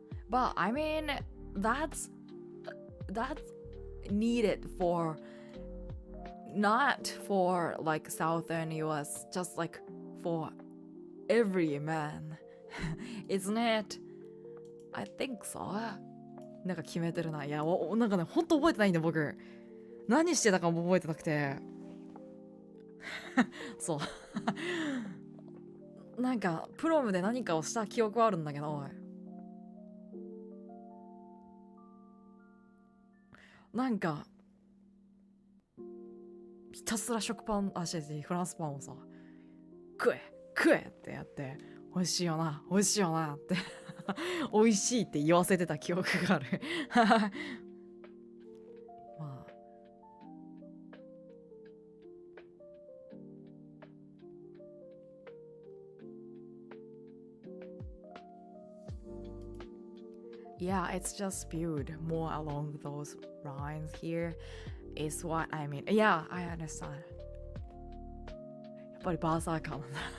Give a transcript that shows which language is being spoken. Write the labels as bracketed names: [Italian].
[English] But I mean, that's needed for not for like southern US, just like for every man. Isn't it? I think so. [Japanese] なんか決めてるな。いや、なんかね、ほんと覚えてないんだ僕。何してたかも覚えてなくて。そうなんかプロムで何かをした記憶はあるんだけど、なんかひたすら食パンフランスパンをさ、食えってやって、美味しいよなって美味しいって言わせてた記憶がある。 [English] まあYeah, it's just spewed more along those lines here is what I mean. Yeah, I understand. [Japanese] やっぱりバーサーカーなんだ。